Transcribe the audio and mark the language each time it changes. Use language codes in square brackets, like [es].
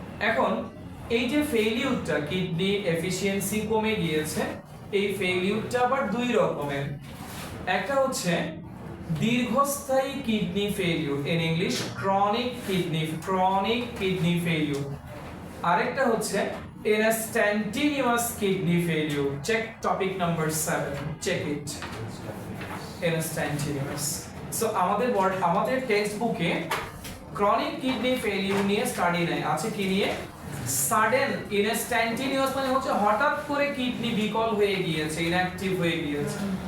[bn] এখন এই যে ফেইলিউরটা, কিডনি এফিশিয়েন্সি কমে গিয়েছে, এই ফেইলিউরটা আবার দুই রকমের। একটা হচ্ছে দীর্ঘস্থায়ী kidney failure, [en] In English chronic kidney failure. আরেকটা হচ্ছে instantaneous kidney failure. Check topic number 7, check it. Instantaneous. [bn] So আমাদের টেক্সট বুকে ক্রনিক কিডনি ফেইলিউর নিয়ে স্টাডি নেই, আছে কি নিয়ে? সাডেন ইনস্ট্যান্টেনিয়াস, মানে হচ্ছে হঠাৎ করে কিডনি বিকল হয়ে গিয়েছে, ইনঅ্যাক্টিভ হয়ে গিয়েছে।